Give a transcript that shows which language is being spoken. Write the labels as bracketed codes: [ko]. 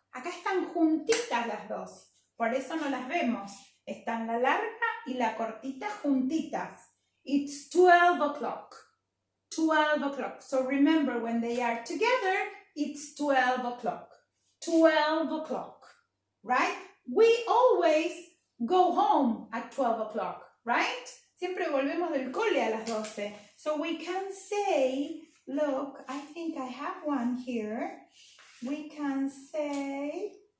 [es] Acá están juntitas las dos. Por eso no las vemos. Están la larga y la cortita juntitas. [en] It's 12 o'clock. 12 o'clock. So remember, when they are together, it's 12 o'clock. 12 o'clock. Right? We always go home at 12 o'clock. Right? [es] Siempre volvemos del cole a las 12. [en] So we can say, look, I think I have one here. We can say